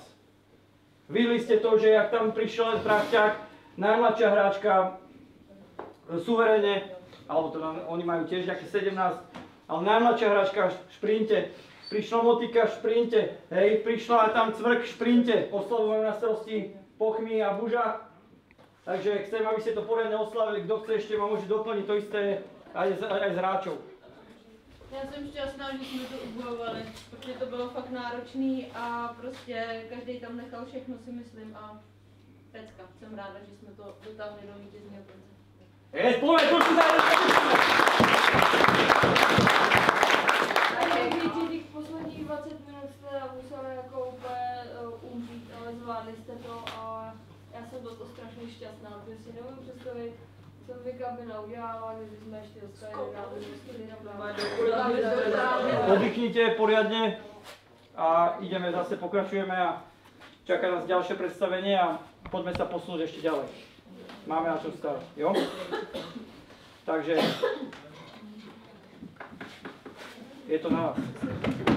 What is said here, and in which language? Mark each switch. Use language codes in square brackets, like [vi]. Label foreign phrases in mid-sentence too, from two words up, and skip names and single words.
[sk] Videli ste to, že jak tam prišiel Prachťák, najmladšia hráčka, suverénne, alebo to oni majú tiež nejaké 17, ale najmladšia hráčka v šprinte, prišla Motika v šprinte, hej, prišla tam Cvrk v šprinte, oslavujem na starosti Pochmy a Buža. Takže chcem, aby ste to poriadne oslavili, kto chce ešte ma môže doplniť to isté aj z hráčov. [cs] Já jsem šťastná, že jsme to ubojovali, protože to bylo fakt náročný a prostě každý tam nechal všechno, si myslím, a pecka. Jsem ráda, že jsme to dotáhli do vítězního konce. [sk] Povedz, trošku [cs] Těch posledních 20 minut jste museli jako úplně umřít, ale zvládli jste to a já jsem za to strašně šťastná, protože si neumím představit, co by kabina udělala, kdyby jsme ještě dostali [sk] Oddychnite poriadne a ideme zase, pokračujeme a čaká nás ďalšie predstavenie a poďme sa posunúť ešte ďalej. Máme na čo starať, jo? Takže je to na vás.